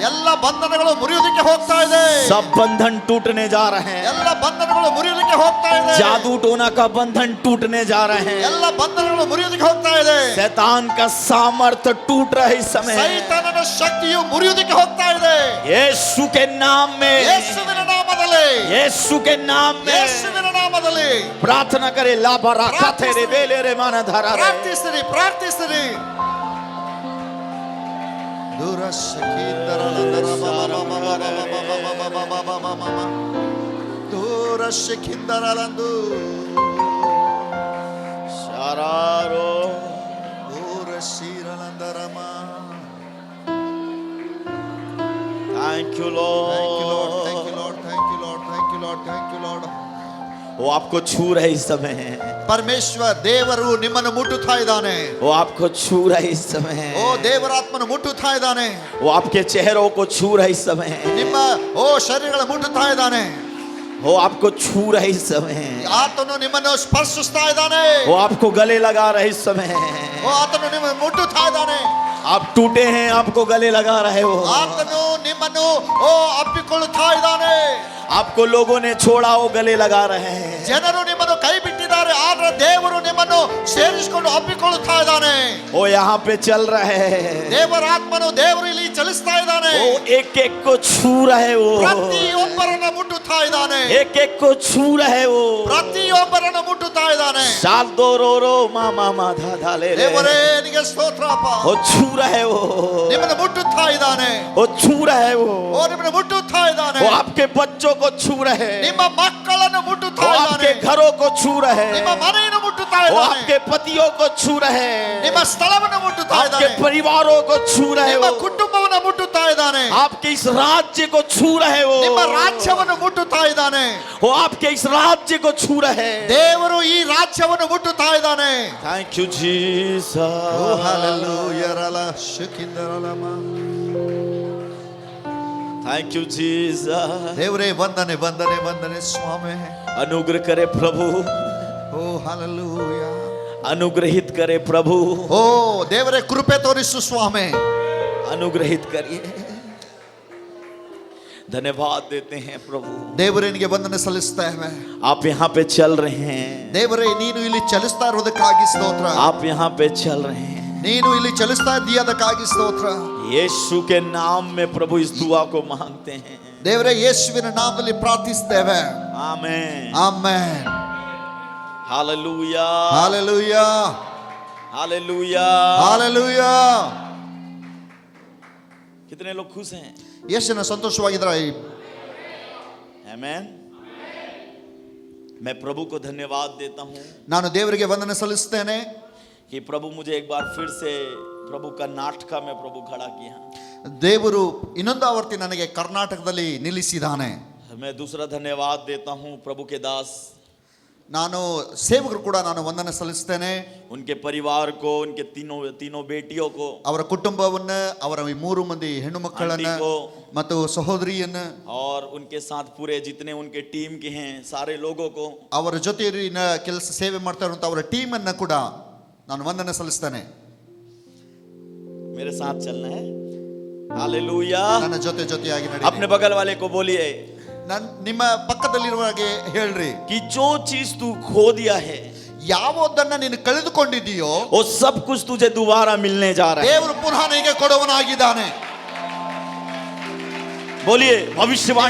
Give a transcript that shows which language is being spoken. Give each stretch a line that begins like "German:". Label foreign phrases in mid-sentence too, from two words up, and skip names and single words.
Kannada: ಎಲ್ಲ ಬಂಧನಗಳು ಮುರಿಯೋದಕ್ಕೆ ಹೋಗ್ತಾ ಇದೆ.
Hindi: सब बंधन टूटने जा रहे हैं.
Kannada: ಎಲ್ಲ ಬಂಧನಗಳು ಮುರಿಯೋದಕ್ಕೆ ಹೋಗ್ತಾ ಇದೆ.
Hindi: जादू टोना का बंधन टूटने जा रहे हैं.
Kannada: ಎಲ್ಲ ಬಂಧನಗಳು ಮುರಿಯೋದಕ್ಕೆ ಹೋಗ್ತಾ ಇದೆ.
Hindi: शैतान का सामर्थ्य टूट रहा है इस समय.
Kannada: ಸೈತಾನನ ಶಕ್ತಿಯು ಮುರಿಯೋದಕ್ಕೆ ಹೋಗ್ತಾ ಇದೆ.
Hindi: यीशु के नाम में,
Kannada: ಯೇಸುವಿನ ನಾಮದಲ್ಲಿ,
Hindi: यीशु के नाम में
Kannada: ಯೇಸುವಿನ ನಾಮದಲ್ಲಿ
Hindi: प्रार्थना करे. लाबारा खाथेरे बेलेरे माना धारा.
Kannada: ಪ್ರಾರ್ಥಿಸಿರಿ, ಪ್ರಾರ್ಥಿಸಿರಿ. ದೂರಶಿಖಿಂದರಲಂದು ಶಾರಾರೋ ದೂರಶೀರಲಂದರಮ.
English: Thank you, Thank you, Lord. Lord. Thank you, Lord. Thank you, Lord. Thank you, Lord. Thank you, Lord.
Hindi: वो आपको छू रहे इस समय.
Kannada: ಪರಮೇಶ್ವರ ದೇವರು ನಿಮ್ಮನ್ನು ಮುಟ್ಟುತ್ತಾ ಇದ್ದಾನೆ.
Hindi: वो आपको छू रहे इस समय.
Kannada: ಓ ದೇವರಾತ್ಮನು ಮುಟ್ಟುತ್ತಾ ಇದ್ದಾನೆ.
Hindi: वो आपके चेहरों को छू रहे इस समय.
Kannada: ನಿಮ್ಮ ಓ ಶರೀರಗಳ ಮುಟ್ಟುತ್ತಾ ಇದ್ದಾನೆ.
Hindi: वो आपको छू रहे इस समय.
Kannada: ಆತನು ನಿಮ್ಮನ್ನು ಸ್ಪರ್ಶಿಸ್ತಾ ಇದ್ದಾನೆ.
Hindi: वो आपको गले लगा रहे इस समय.
Kannada: ಓ ಆತನು ನಿಮ್ಮನ್ನು ಮುಟ್ಟುತ್ತಾ ಇದ್ದಾನೆ.
Hindi: आप टूटे हैं, आपको गले लगा रहे हो.
Kannada: ಆತನು ನಿಮ್ಮನ್ನು ಓ ಅಪ್ಪಿಕೊಳ್ಳುತ್ತಾ ಇದ್ದಾನೆ.
Hindi: आपको लोगों ने छोड़ा, वो गले लगा रहे हैं.
Kannada: ಜನರು ನಿಮ್ಮನ್ನು ಕೈ ಬಿಟ್ಟಿದ್ದಾರೆ, ಆದ್ರೆ ದೇವರು ನಿಮ್ಮನ್ನು ಸೇರಿಸಿಕೊಂಡು ಅಪ್ಪಿಕೊಳ್ಳುತ್ತಾ ಇದ್ದಾನೆ.
Hindi: वो यहाँ पे चल रहे हैं.
Kannada: ದೇವರಾತ್ಮನು ದೇವರು ಇಲ್ಲಿ ಚಲಿಸ್ತಾ ಇದ್ದಾನೆ.
Hindi: वो एक एक को छू रहे वो.
Kannada: ಪ್ರತಿಯೊಬ್ಬರನ್ನು ಮುಟ್ಟುತ್ತಾ ಇದ್ದಾನೆ.
Hindi: एक एक को छू रहे वो.
Kannada: ಪ್ರತಿಯೊಬ್ಬರನ್ನು ಮುಟ್ಟುತ್ತಾ ಇದ್ದಾನೆ. साल दो रो रो मामा माधा धाले रे. ದೇವರೇ ನಿಮಗೆ ಸ್ತೋತ್ರಪ್ಪ.
Hindi: वो छू रहे वो.
Kannada: ನಿಮ್ಮನ್ನು ಮುಟ್ಟುತ್ತಾ ಇದ್ದಾನೆ.
Hindi: वो छू रहे वो.
Kannada: ಓ ನಿಮ್ಮನ್ನು ಮುಟ್ಟುತ್ತಾ ಇದ್ದಾನೆ.
Hindi: वो आपके बच्चों को छू रहे.
Kannada: ನಿಮ್ಮ ಮಕ್ಕಳನ್ನು ಮುಟ್ಟುತ್ತಾ
Hindi: वो
Kannada: ಇದ್ದಾನೆ.
Hindi: आपके घरों को छू रहे.
Kannada: ನಿಮ್ಮ ಮನೆಯನ್ನು ಮುಟ್ಟುತ್ತಾ
Hindi: वो
Kannada: ಇದ್ದಾನೆ.
Hindi: आपके पतियों को छू रहे.
Kannada: ನಿಮ್ಮ ಸ್ಥಳವನ್ನು ಮುಟ್ಟುತ್ತಾ
Hindi: आपके
Kannada: ಇದ್ದಾನೆ.
Hindi: परिवारों को छू रहे
Kannada: ನಿಮ್ಮ
Hindi: हो.
Kannada: ಕುಟುಂಬವನ್ನು ಮುಟ್ಟುತ್ತಾ ಇದ್ದಾನೆ.
Hindi: आपके इस राज्य को छू रहे हो.
Kannada: ನಿಮ್ಮ ರಾಜ್ಯವನ್ನು ಮುಟ್ಟುತ್ತಾ ಇದ್ದಾನೆ.
Hindi: वो आपके इस राज्य को छू रहे.
Kannada: ದೇವರು ಈ ರಾಜ್ಯವನ್ನು ಮುಟ್ಟುತ್ತಾ ಇದ್ದಾನೆ.
English: Thank you, Jesus. ಓ ಹಲ್ಲೆಲೂಯಾ ರಲ ಶಕಿಂದರಲಮ. Thank you, Jesus.
Kannada: ದೇವರೇ ವಂದನೆ ವಂದನೆ ವಂದನೆ ಸ್ವಾಮಿ.
Hindi: अनुग्रह करे प्रभु.
Kannada: ಓ ಹಲ್ಲೆಲೂಯಾ.
Hindi: अनुग्रहित करे प्रभु.
Kannada: ಓ ದೇವರೇ ಕೃಪೆ ತೋರಿಸು ಸ್ವಾಮಿ.
Hindi: अनुग्रहित करिए. धन्यवाद देते हैं प्रभु.
Kannada: ದೇವರೇ ನಿಮಗೆ ವಂದನೆ ಸಲ್ಲಿಸುತ್ತೇವೆ.
Hindi: आप यहाँ पे चल रहे हैं.
Kannada: ದೇವರೇ ನೀನು ಇಲ್ಲಿ ಚಲಿಸ್ತಾ ಇರೋದಕ್ಕಾಗಿ ಸ್ತೋತ್ರ.
Hindi: आप यहाँ पे चल रहे हैं.
Kannada: ನೀನು ಇಲ್ಲಿ ಚಲಿಸ್ತಾ ಇದ್ದೀಯದಕ್ಕಾಗಿ ಸ್ತೋತ್ರ.
Hindi: यीशु के नाम में प्रभु इस दुआ को मांगते हैं.
Kannada: ದೇವರೇ ಯೇಸುವಿನ ನಾಮದಲ್ಲಿ ಪ್ರಾರ್ಥಿಸುತ್ತೇವೆ.
Hindi: आमेन.
Kannada: ಆಮೆನ್.
Hindi: हालेलुया.
Kannada: ಹಾಲೆಲೂಯಾ.
Hindi: हालेलुया.
Kannada: ಹಾಲೆಲೂಯಾ.
Hindi: कितने लोग खुश हैं?
Kannada: ಎಷ್ಟು ಜನ ಸಂತೋಷವಾಗಿದ್ದಾರೆ?
Hindi: आमेन. मैं प्रभु को धन्यवाद देता हूँ
Kannada: ನಾನು ದೇವರಿಗೆ ವಂದನೆ ಸಲ್ಲಿಸುತ್ತೇನೆ.
Hindi: कि प्रभु मुझे एक बार फिर से प्रभु कर्नाटक में प्रभु खड़ा किया.
Kannada: ದೇವರು ಇನ್ನೊಂದು ಆವರ್ತಿ ನನಗೆ ಕರ್ನಾಟಕದಲ್ಲಿ ನಿಲ್ಲಿಸಿದ್ದಾನೆ.
Hindi: मैं दूसरा धन्यवाद देता हूँ प्रभु के दास,
Kannada: ನಾನು ಸೇವಕರು ಕೂಡ ನಾನು ವಂದನೆ ಸಲ್ಲಿಸುತ್ತೇನೆ.
Hindi: उनके परिवार को, उनके तीनों बेटियों को,
Kannada: ಅವರ ಕುಟುಂಬವನ್ನು, ಅವರ 3 ಮಂದಿ ಹೆಣ್ಣು ಮಕ್ಕಳನ್ನು ಮತ್ತು ಸಹೋದರಿಯನ್ನು,
Hindi: और उनके साथ पूरे जितने उनके टीम के हैं सारे लोगों को,
Kannada: ಅವರ ಜೊತೆಯಿನ ಕೆಲಸ ಸೇವೆ ಮಾಡ್ತಾ ಇರುವಂತ ಅವರ ಟೀಮ್ ಅನ್ನು ಕೂಡ ನಾನು ವಂದನೆ ಸಲ್ಲಿಸ್ತೇನೆ.
Hindi: मेरे साथ चलना है. हालेलुया.
Kannada: ನನ್ನ ಜೊತೆಯಾಗಿ
Hindi: अपने बगल वाले को बोलिए,
Kannada: ನಿಮ್ಮ ಪಕ್ಕದಲ್ಲಿರುವಾಗೆ ಹೇಳ್ರಿ,
Hindi: कि जो चीज तू खो दिया है
Kannada: ಯಾವುದನ್ನ ನೀನು ಕಳೆದುಕೊಂಡಿದ್ದೀಯೋ
Hindi: वो सब कुछ तुझे दोबारा मिलने जा रहा है।
Kannada: ದೇವರು ಪುನಃ ನಿನಗೆ ಕೊಡುವನಾಗಿದ್ದಾನೆ.
Hindi: बोलिए भविष्यवाणी